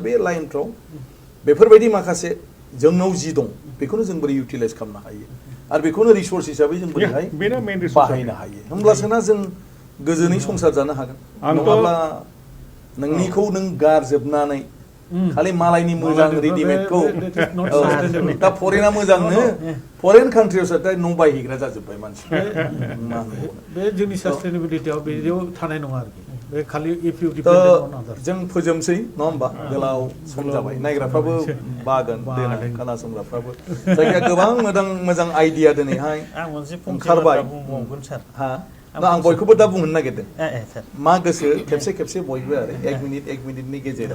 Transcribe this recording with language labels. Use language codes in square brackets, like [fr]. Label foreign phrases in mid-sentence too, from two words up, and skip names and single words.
[brx] बे लाइनफ्राव बेफोरबायदि माखासे जोंनाव जि दं बेखौनो जों बोरै इउटिलाइज खालामनो हायो आरो बेखौनो रिसोर्स हिसाबै जों बोरैहाय बाहायनो हायो होमब्लासोना जों गोजोनै संसार जानो हागोन नङाब्ला नोंनिखौ नों गारजोबनानै खालि मालायनि मोजां रेडिमेडखौ दा फरेना मोजांनो फरेन कान्ट्रियावसो दा न' बायहैग्रा जाजोब्बाय मानसिफ्रा बे जोंनि सास्टेनेबिलिटियाव बेयाव थानाय नङा आरोखि बे खालि [en] if you [brx] थ' [en] depend on others [brx] जों फोजोबसै नङा होमबा गोलाव सम जाबाय नायग्राफ्राबो बागोन देनां खोनासंग्राफ्राबो जायखिया गोबां मोजां आइडिया दिनैहाय आं मोनसे फंसे ओंखारबाय बाथ्रा बुंबावगोन सार हा आं बयखौबो दा बुंहोनो नागिरदों सार मा गोसो खेबसे बयबो आरो एक मिनिटनि गेजेराव